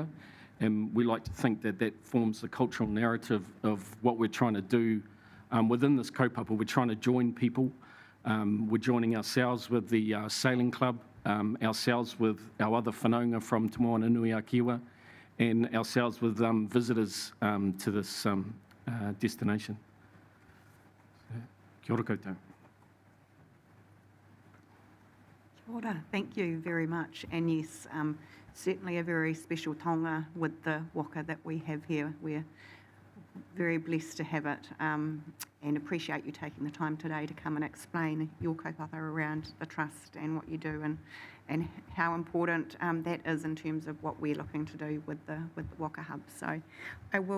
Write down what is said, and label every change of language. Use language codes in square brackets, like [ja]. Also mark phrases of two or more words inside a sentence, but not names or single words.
[en] And we like to think that that forms the cultural narrative of what we're trying to do within this kaupapa. We're trying to join people. We're joining ourselves with the sailing club, ourselves with our other whanaunga from Te Moana Nui a Kiwa, and ourselves with visitors to this destination. [mi] Kia ora koutou. Kia ora. [en] Thank you very much. And yes, certainly a very special taonga with the waka that we have here. We're very blessed to have it and appreciate you taking the time today to come and explain your kaupapa around the trust and what you do and how important that is in terms of what we're looking to do with the Waka Hub.